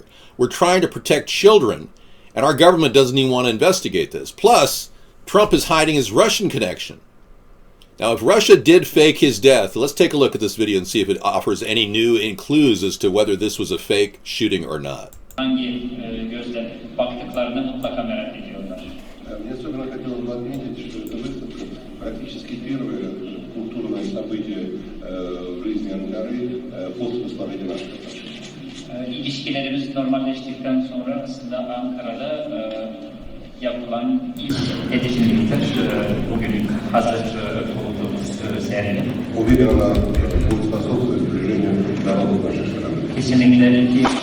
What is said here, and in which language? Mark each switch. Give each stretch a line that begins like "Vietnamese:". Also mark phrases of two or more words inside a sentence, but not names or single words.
English: We're trying to protect children, and our government doesn't even want to investigate this. Plus, Trump is hiding his Russian connection. Now, if Russia did fake his death, let's take a look at this video and see if it offers any new clues as to whether this was a fake shooting or not.
Turkish: Hangi gözle baktıklarını mutlaka merak ediyorlar.
Russian: Мне особенно хотелось бы отметить, что эта выставка практически первое культурное событие в жизни Анкары после восстановления наших отношений.
Turkish: İlişkilerimiz normalleştikten sonra aslında Ankara'da yapılan ilk etkinliktir. Bugün hazır bulunduğumuz sergi.
Russian: Уверен, она будет способствовать сближению народов нашей страны.
Turkish: Kesinlikle